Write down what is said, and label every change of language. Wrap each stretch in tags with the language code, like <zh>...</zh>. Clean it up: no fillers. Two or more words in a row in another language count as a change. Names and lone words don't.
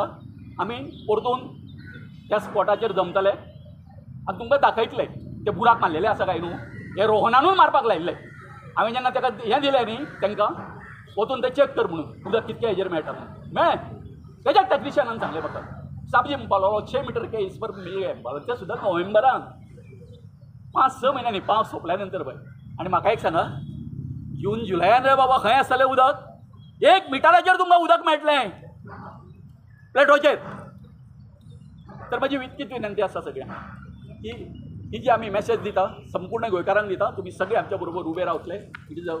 <kok>आमी परतून त्या स्पॉटाचेर जमतले आनी तुमकां दाखयतले ते बुराक मारलेले आसा काय न्हू. हे रोहनानूय मारपाक लायिल्ले. हांवें जेन्ना ताका हें दिलें न्ही तांकां वचून ते चॅक कर म्हणून उदक कितके हेजेर मेळटा म्हणून मेळ्ळें. तेज्याच टॅक्निशियनान सांगलें म्हाका साबजी म्हणपाक लागलो</kok> <hi>6 मीटर के इस पर मिल गए</hi> <kok>म्हणपाक. ते सुद्दां नोव्हेंबरान 5-6 म्हयन्यांनी पावस सोंपल्या नंतर पळय. आनी म्हाका एक सांगा जून जुलयान रे बाबा खंय आसतलें उदक. 1 मिटराचेर तुमकां उदक मेळटलें प्लेटोचेर. तर म्हाजी इतकीच विनंती आसा सगळ्यांक की ही जी आमी मॅसेज दिता संपूर्ण गोंयकारांक दिता, तुमी सगळे आमच्या बरोबर उबे रावतले.</kok>